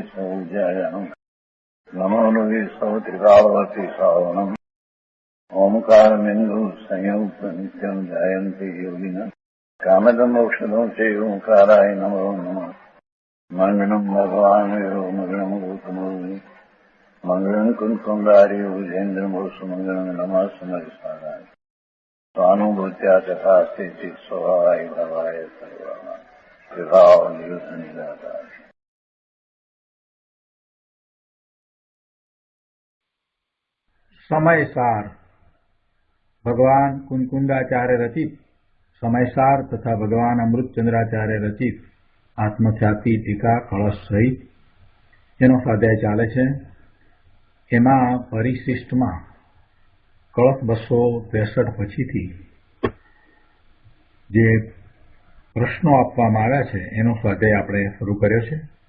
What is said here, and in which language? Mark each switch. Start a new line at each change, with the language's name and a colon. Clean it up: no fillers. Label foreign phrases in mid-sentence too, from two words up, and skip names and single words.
Sanskrit: सौजयानम् नमो लोये सौत्रिकावती सावनम् ओंकारमिन्दु संयुक्त नित्यम् जयन्ति योगिनः कामदम् मोक्षदम् च ओंकाराय नमो नमः मङ्गलम् भगवान् वीरो मङ्गलम् गौतमो मङ्गलम् कुन्कुण्डारि भुजेन्द्रमोसु मङ्गलम् नमः समरिसाराय स्वानुभूत्या तथा स्थिति स्वभावाय भवाय सर्वा विभाव नियुक्त निराकार।
Gujarati: સમયસાર ભગવાન કુંકુંડાચાર્ય રચિત સમયસાર તથા ભગવાન અમૃતચંદ્રાચાર્ય રચિત આત્મખ્યાતિ ટીકા કળશ સહિત એનો સ્વાધ્યાય ચાલે છે. એમાં પરિશિષ્ટમાં કળશ 263 પછીથી જે પ્રશ્નો આપવામાં આવ્યા છે એનો સ્વાધ્યાય આપણે શરૂ કર્યો છે.